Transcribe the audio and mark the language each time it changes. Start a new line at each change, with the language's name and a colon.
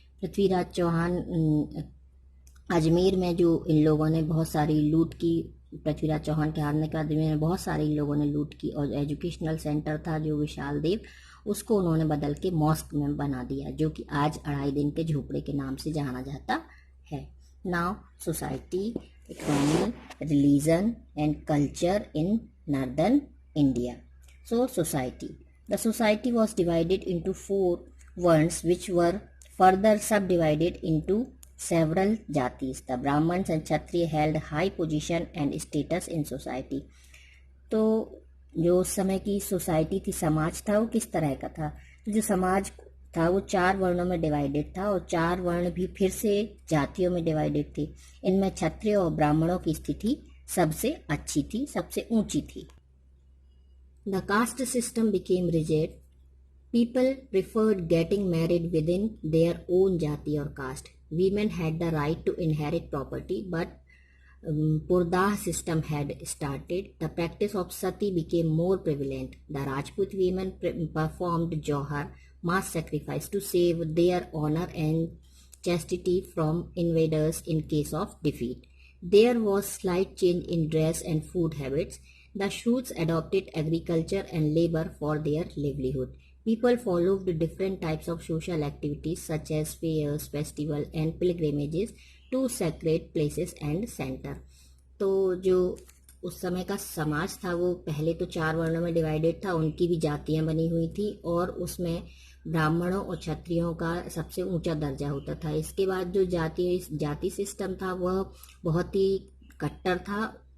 Hindi: पृथ्वीराज चौहान अजमेर में जो इन लोगों ने बहुत सारी लूट की, पृथ्वीराज चौहान के हारने के बाद अजमेर में बहुत सारे इन लोगों ने लूट की और एजुकेशनल सेंटर था जो विशाल देव, उसको उन्होंने बदल के मॉस्क में बना दिया, जो कि आज अढ़ाई दिन के झोपड़े के नाम से जाना जाता है.
English: Now society economy, religion and culture in northern India. So society. The society was divided into 4 varnas which were further subdivided into several jatis. The Brahmins and Kshatriya held high position and status in society.
Hindi: तो जो उस समय की society थी, समाज था, वो किस तरह का था? तो जो समाज था वो 4 वर्णों में डिवाइडेड था और 4 वर्ण भी फिर से जातियों में डिवाइडेड थी। इनमें क्षत्रिय और ब्राह्मणों की स्थिति सबसे अच्छी थी, सबसे ऊंची थी।
English: The caste system became rigid. People preferred getting married within their own jati or caste. Women had the right to inherit property, but Purdah system had started. The practice of sati became more prevalent. The Rajput women performed johar, mass sacrifice, to save their honor and chastity from invaders in case of defeat. There was slight change in dress and food habits. The Shoots adopted agriculture and labor for their livelihood. People followed different types of social activities such as fairs, festivals, and pilgrimages to sacred places and center.
Hindi: तो जो उस समय का समाज था वो पहले तो 4 वर्णों में डिवाइडेड था, उनकी भी जातियां बनी हुई थी और उसमें ब्राह्मणों और क्षत्रियों का सबसे ऊंचा दर्जा होता था। इसके बाद जो जाति सिस्टम था वह बहुत ही कट्टर था।